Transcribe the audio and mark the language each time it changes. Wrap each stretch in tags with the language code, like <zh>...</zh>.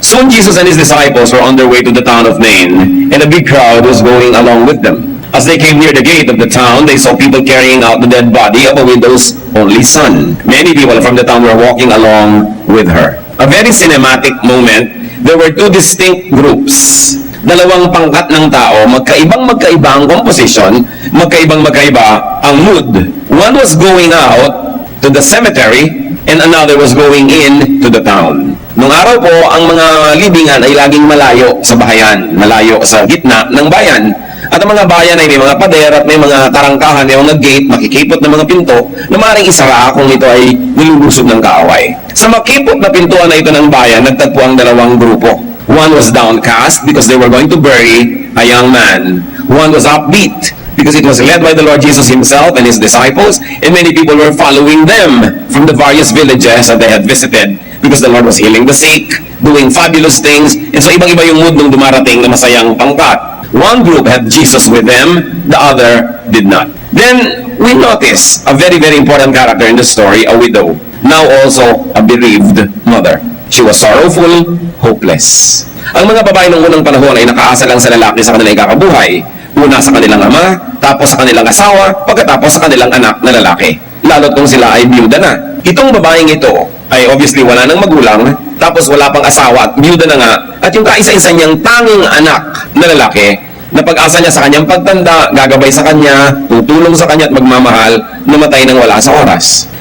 <en>Soon Jesus and his disciples were on their way to the town of Nain, and a big crowd was going along with them. As they came near the gate of the town, they saw people carrying out the dead body of a widow's only son. Many people from the town were walking along with her. A very cinematic moment. There were two distinct groups.</en> <tl>Dalawang pangkat ng tao, magkaibang-magkaiba ang composition, magkaibang-magkaiba ang mood.</tl> <en>One was going out to the cemetery, and another was going in to the town.</en> <tl>Nung araw po, ang mga libingan ay laging malayo sa bahayan, malayo sa gitna ng bayan. At ang mga bayan ay may mga pader at may mga tarangkahan, may mga gate, makikipot na mga pinto na maaaring isara kung ito ay nilulusob ng kaaway. Sa makipot na pintuan na ito ng bayan, nagtagpo ang dalawang grupo.</tl> <en>One was downcast because they were going to bury a young man. One was upbeat because it was led by the Lord Jesus himself and his disciples, and many people were following them from the various villages that they had visited because the Lord was healing the sick, doing fabulous things, and so</en> <tl>ibang-iba yung mood nung dumarating na masayang pangkat.</tl> <en>One group had Jesus with them, the other did not. Then we notice a very, very important character in the story, a widow, now also a bereaved mother. She was sorrowful, hopeless.</en> <tl>Ang mga babae ng unang panahon ay nakaasa lang sa lalaki sa kanilang ikakabuhay. Una sa kanilang ama, tapos sa kanilang asawa, pagkatapos sa kanilang anak na lalaki. Lalo't kung sila ay biyuda na. Itong babaeng ito ay obviously wala nang magulang, tapos wala pang asawa at biyuda na nga, at yung kaisa-isa niyang tanging anak na lalaki, na pag-asa niya sa kanyang pagtanda, gagabay sa kanya, tutulong sa kanya at magmamahal, namatay nang wala sa oras.</tl>